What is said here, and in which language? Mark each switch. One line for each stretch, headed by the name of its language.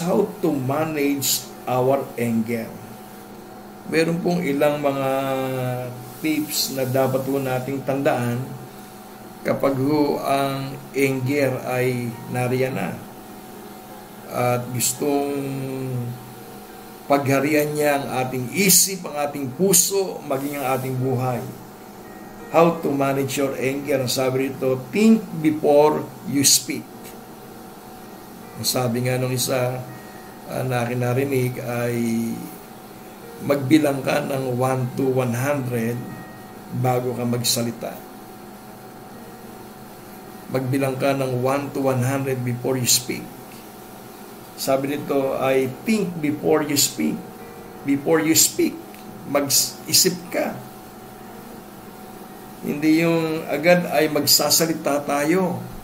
Filipino: How to manage our anger? Meron pong ilang mga tips na dapat po nating tandaan kapag ang anger ay nariyan na at gustong pagharian niya ang ating isip, ang ating puso, maging ang ating buhay.
English: How to manage your anger? Sabi rito, think before you speak.
Filipino: Sabi nga nung isa na akin narinig ay magbilang ka ng 1 to 100 bago ka magsalita. Magbilang ka ng 1 to 100 before you speak.
English: Sabi nito ay think before you speak. Before you speak.
Filipino: mag-isip ka. Hindi yung agad ay magsasalita tayo.